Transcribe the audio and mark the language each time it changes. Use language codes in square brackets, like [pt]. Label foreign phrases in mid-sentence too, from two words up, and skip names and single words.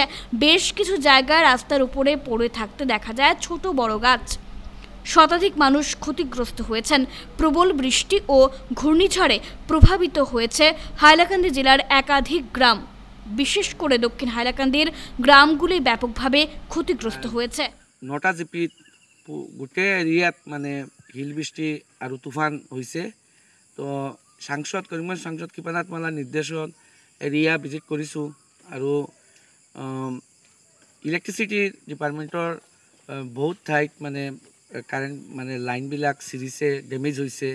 [bn] বেশ কিছু জায়গায় রাস্তার উপরে পড়ে থাকতে দেখা যায় ছোট বড় গাছ। শতাধিক মানুষ ক্ষতিগ্রস্ত হয়েছেন। প্রবল বৃষ্টি ও ঘূর্ণিঝড়ে প্রভাবিত হয়েছে হাইলাকান্দি জেলার একাধিক গ্রাম। বিশেষ করে দক্ষিণ হাইলাকান্দির গ্রামগুলি ব্যাপকভাবে ক্ষতিগ্রস্ত হয়েছে। [as] নটা জিপিত গোটেই এৰিয়াত মানে শিল বৃষ্টি আৰু তুফান হৈছে। তো কৰিমগঞ্জ সাংসদ কৃপানাথ মালাৰ নিৰ্দেশত [en] area visit [as] কৰিছোঁ আৰু [en] electricity departmentৰ [as] বহুত ঠাইত মানে কাৰেণ্ট মানে লাইনবিলাক ছিৰিছে, ডেমেজ হৈছে।